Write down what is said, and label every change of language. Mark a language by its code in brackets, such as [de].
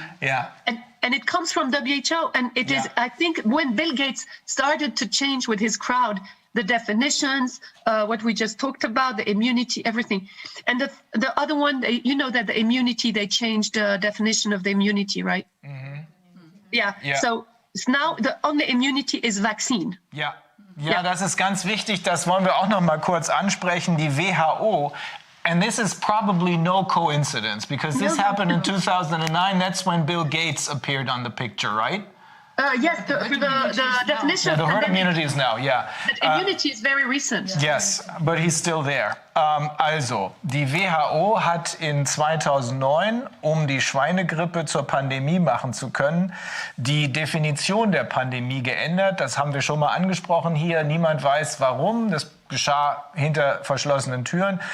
[en] And it comes from WHO, and it is, I think, when Bill Gates started to change with his crowd, the definitions, what we just talked about, the immunity, everything. And the other one, that the immunity, they changed the definition of the immunity, right? So now the only immunity is vaccine. [de] Das ist ganz wichtig, das wollen wir auch noch mal kurz ansprechen. Die WHO, [en] and this is probably no coincidence, because this happened in 2009. That's when Bill Gates appeared on the picture, right? Yes, the definition of the herd immunity is now, But immunity is very recent. Yes, but he's still there. [de] Also, die WHO hat in 2009, um die Schweinegrippe zur Pandemie machen zu können, die Definition der Pandemie geändert. Das haben wir schon mal angesprochen hier. Niemand weiß, warum. Das geschah hinter verschlossenen Türen.